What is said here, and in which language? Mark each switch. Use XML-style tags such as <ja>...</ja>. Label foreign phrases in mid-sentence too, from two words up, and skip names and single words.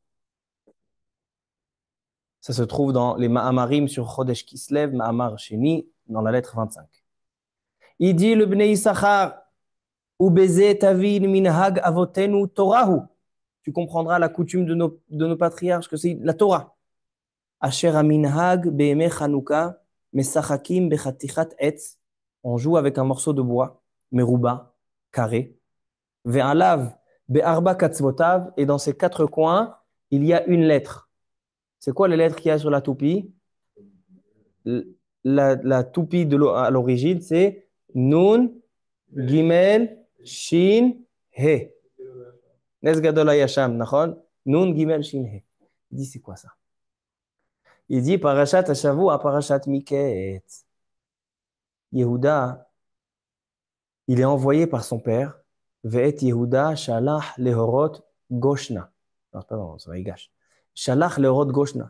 <fr>Ça se trouve dans les Ma'amarim sur</fr> <he>חודש כסלו, מאמר שני,</he> <fr>dans la lettre 25. Il dit le Bnei Issachar,</fr> <he>ובזה תבין מנהג אבותינו תורה הוא.</he> <fr>Tu comprendras la coutume de nos patriarches, que c'est la Torah.</fr> <he>אשר המנהג בימי חנוכה, משחקים בחתיכת עץ.</he> <fr>On joue avec un morceau de bois, meruba, carré.</fr> <he>ועליו בארבע קצוותיו.</he> <fr>Et dans ces quatre coins, il y a une lettre. C'est quoi les lettres qu'il y a sur la toupie? La toupie à l'origine, c'est Nun, Gimel, Shin, He.</fr> <he>נס גדול היה שם, נכון?</he> <fr>Nun, Gimel, Shin, He. Il dit, c'est quoi ça? Il dit,</fr> <he>פרשת השבוע, פרשת מקץ.</he> <fr>Yehuda, il est envoyé par son père.</fr> <he>ואת יהודה, שלח להורות גשנה.</he> <fr>Non, pardon, ça va, il gâche.</fr> <he>שלח להורות גשנה.</he>